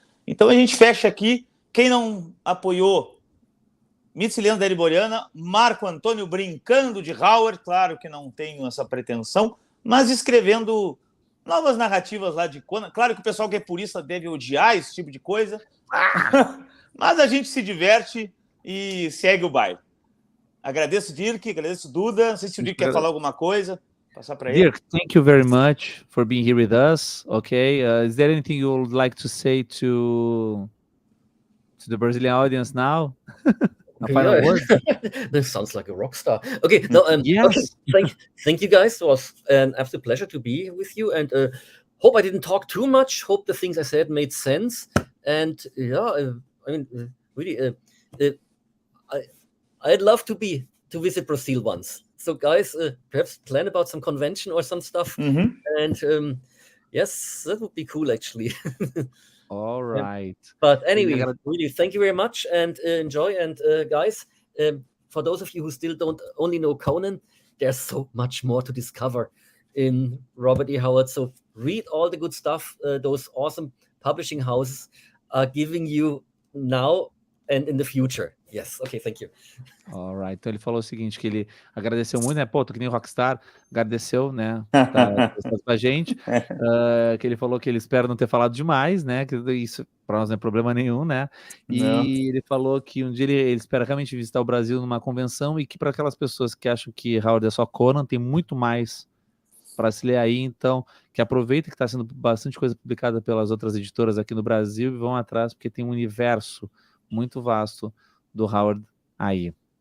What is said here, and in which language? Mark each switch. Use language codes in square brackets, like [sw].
[pt] Então a gente fecha aqui. Quem não apoiou Mitos e Lendas da Era Hiboriana, Marco Antônio brincando de Howard, claro que não tenho essa pretensão, mas escrevendo novas narrativas lá de Conan. Claro que o pessoal que é purista deve odiar esse tipo de coisa, mas a gente se diverte e segue o baile. Agradeço, Dierk, agradeço, Duda. Não sei se o Dierk quer falar alguma coisa. Passar para ele. [en] Dierk, thank you very much for being here with us. Okay, is there anything you would like to say to the Brazilian audience now? A final word? This sounds like a rock star. Okay, no, yes. Okay. Thank you guys. It was an absolute pleasure to be with you, and hope I didn't talk too much. Hope the things I said made sense. And I mean, really, I'd love to visit Brazil once. So, guys, perhaps plan about some convention or some stuff. And yes, that would be cool, actually. All right. But anyway, really, thank you very much, and enjoy. And guys, for those of you who still don't only know Conan, there's so much more to discover in Robert E. Howard. So read all the good stuff those awesome publishing houses are giving you now and in the future. Yes. Okay, thank you. Alright. [pt] Então ele falou o seguinte, que ele agradeceu muito, né? Pô, tô que nem o Rockstar, agradeceu, né? Tá pra gente. Que ele falou que ele espera não ter falado demais, né? Que isso para nós não é problema nenhum, né? E ele falou que um dia ele espera realmente visitar o Brasil numa convenção e que para aquelas pessoas que acham que Howard é só Conan, tem muito mais para se ler aí, então que aproveita que está sendo bastante coisa publicada pelas outras editoras aqui no Brasil e vão atrás, porque tem um universo muito vasto do Howard aí.